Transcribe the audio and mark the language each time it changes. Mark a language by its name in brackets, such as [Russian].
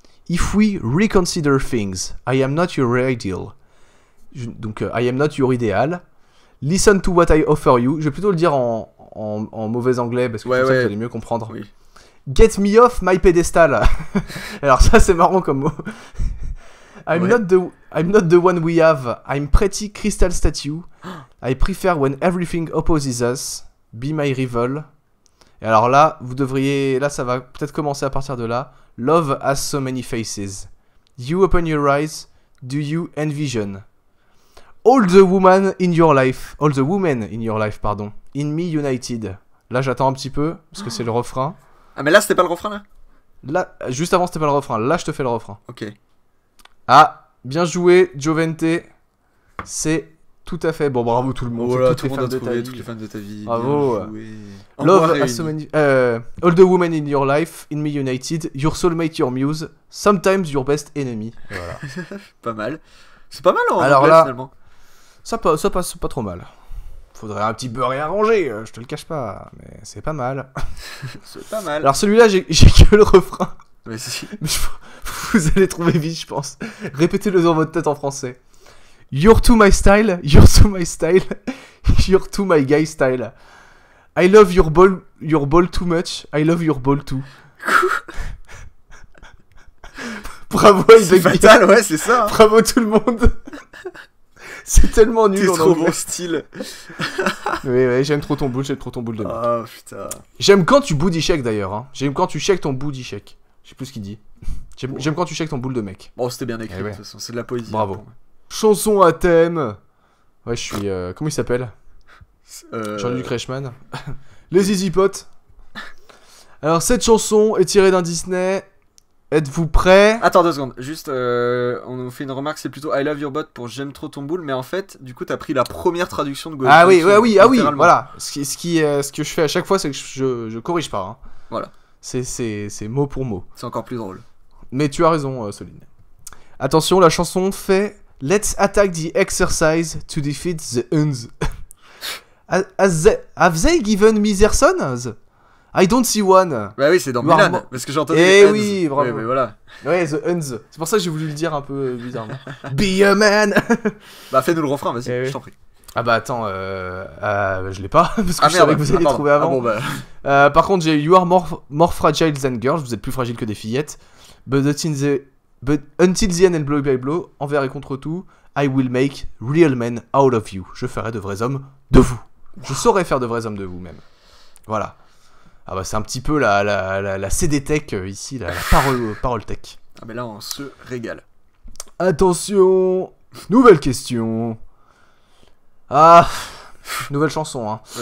[English] If we reconsider things, I am not your ideal. [French] Donc [English] I am not your ideal. Listen to what I offer you. [French] Je vais plutôt le dire en mauvais anglais parce que comme ça vous allez mieux comprendre. Oui. [English] Get me off my pedestal. [French] Alors ça c'est marrant comme mot. [English] I'm not the one we have. I'm pretty crystal statue. I prefer when everything opposes us. Be my rival. [French] Et alors là, là ça va peut-être commencer à partir de là. [English] Love has so many faces. You open your eyes. Do you envision? All the women in your life, pardon. In me united. [French] Là j'attends un petit peu parce que c'est le refrain. Ah mais là c'était pas le refrain là? Là, juste avant c'était pas le refrain, là je te fais le refrain. Ok. Ah, bien joué Jovente. C'est tout à fait, bon bravo tout le monde. Voilà, tout le monde a trouvé, toutes les fans de ta vie. [English] Bravo. Love has so many... all the women in your life, in me united, your soulmate, your muse, sometimes your best enemy. [French] Voilà. Pas mal. C'est pas mal en alors anglais là, finalement. Ça passe pas trop mal. Faudrait un petit peu réarranger, je te le cache pas, mais c'est pas mal. C'est pas mal. Alors celui-là, j'ai que le refrain. Mais si. Vous allez trouver vite, je pense. Répétez-le dans votre tête en français. [English] You're to my style, you're to my style, you're to my guy style. I love your ball too much, I love your ball too. [French] Bravo, c'est fatal, ouais, c'est ça. Hein. Bravo tout le monde. C'est tellement nul. C'est trop bon style. Oui, j'aime trop ton boule de mec. Oh putain. J'aime quand tu boudy check d'ailleurs. Hein. J'aime quand tu check ton boudy check. Je sais plus ce qu'il dit. J'aime quand tu check ton boule de mec. Bon, c'était bien écrit de toute façon, c'est de la poésie. Bravo. Hein, chanson à thème. Ouais, je suis. Comment il s'appelle Jean-Luc Reichmann. Les Easy Pots. Alors, cette chanson est tirée d'un Disney. Êtes-vous prêts? Attends 2 secondes, juste on nous fait une remarque, c'est plutôt [English] I love your bot [French] pour j'aime trop ton boule, mais en fait, du coup, t'as pris la première traduction de Gojo. Ah oui, voilà. Ce que je fais à chaque fois, c'est que je corrige pas. Hein. Voilà. C'est mot pour mot. C'est encore plus drôle. Mais tu as raison, Soline. Attention, la chanson fait [English] Let's attack the exercise to defeat the Huns. Have they given me their sons? I don't see one. [French] Bah oui, c'est dans Milan, parce que j'ai entendu. Oui, bravo. Ouais, mais voilà. [English] Ouais, the Huns. [French] C'est pour ça que j'ai voulu le dire un peu bizarrement. [English] Be a man. [French] Bah fais-nous le refrain, vas-y, Eh oui. je t'en prie. Ah bah attends, je l'ai pas, parce que je savais que vous alliez pardon. trouver avant. Ah bon, bah. Par contre, j'ai [English] You are more fragile than girls, [French] vous êtes plus fragile que des fillettes. [English] But until the end and blow by blow, [French] envers et contre tout, [English] I will make real men out of you. [French] Je ferai de vrais hommes de vous. Je saurais faire de vrais hommes de vous même. Voilà. Ah bah c'est un petit peu la CD Tech ici, la parole tech. Ah mais là on se régale. Attention, nouvelle question. Ah, nouvelle chanson. Hein.